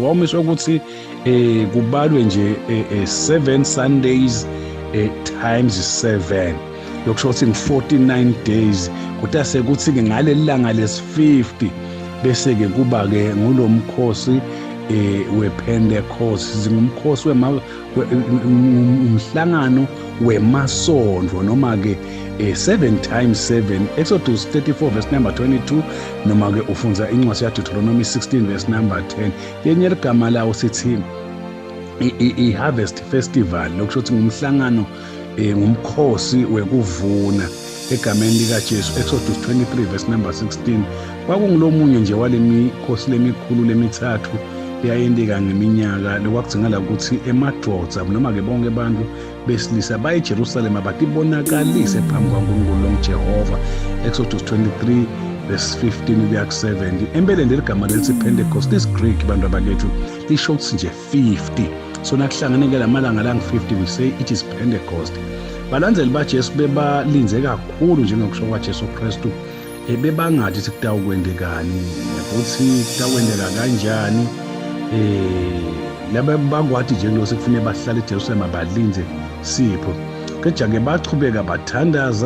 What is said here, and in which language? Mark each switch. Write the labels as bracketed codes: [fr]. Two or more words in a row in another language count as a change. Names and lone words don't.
[ss] Wawumiswe ukuthi kubalwe nje 7 [en] Sundays times 7 [ss] lokusho ukuthi 49 days kodwa sekuthi ke ngaleli langa lesi50 bese ke kuba ke ngulomkhosi wePentecost. Zingumkhosi umhlangano wemasondlo noma ke 7 times 7. Exodus 34 [en] verse number 22 [ss] noma ke ufunza incwadi yaDeuteronomy 16 [en] verse number 10. [ss] Yenye igama lawo sithi i- [en] harvest festival [ss] lokusho ukuthi ngumhlangano ngumkhosi wekuvuna egameni likaJesu. [en] Exodus 23 verse number 16. [ss] Kwakungilomunye nje walemikhosi lemikhulu lemithathu eyayendeka ngeminyaka lokwakudingala ukuthi emadoda noma ke bonke abantu besilisa baye eJerusalema batibonakalise phambi kwaNkulunkulu loJehova. Exodus 23 verse 15 kuya ku-70. Empeleni leligama lelithi [en] Pentecost is Greek [ss] bantu abakethu lisho ukuthi nje 50. [en] So [ss] nakuhlanganeke lamalanga lang-50 [en] we say it is Pentecost. [ss] Balandeli baJesu bebalinze kakhulu njengokusho kwaJesu Kristu bebangathi kutawukwendekani futhi kutawukwendeka kanjani. Laba bakwathi nje lo sekufanele bahlale eJerusalema balinze sipho kodwa ke bachubeka bathandaza.